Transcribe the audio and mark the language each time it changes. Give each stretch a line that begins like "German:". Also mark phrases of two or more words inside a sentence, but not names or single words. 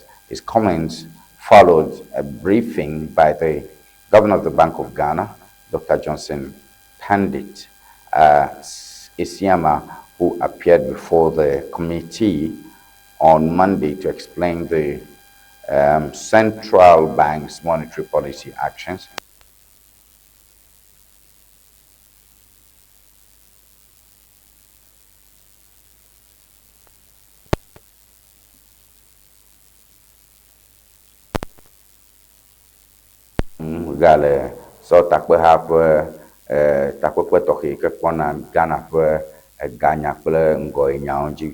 English: His comments followed a briefing by the Governor of the Bank of Ghana, Dr. Johnson Pandit Isiama, who appeared before the committee on Monday to explain the central bank's monetary policy actions.
Ewe: Gale so takpe ha ƒe takpekpe tɔxɛ ke kpɔna Ghana ƒe ganya kple ŋgɔ nyawo dzi.